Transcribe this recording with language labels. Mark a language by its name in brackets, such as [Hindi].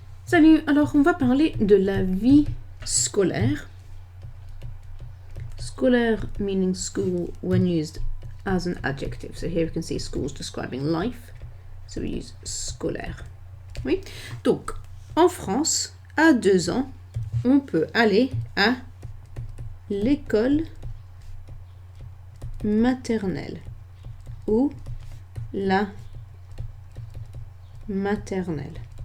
[French] Salut, alors on va parler de la vie scolaire. [English] Scolaire meaning school when used as an adjective. So here we can see schools describing life. So we use scolaire. Oui. [French] Donc, en France, à 2 ans, on peut aller à l'école maternelle ou la maternelle.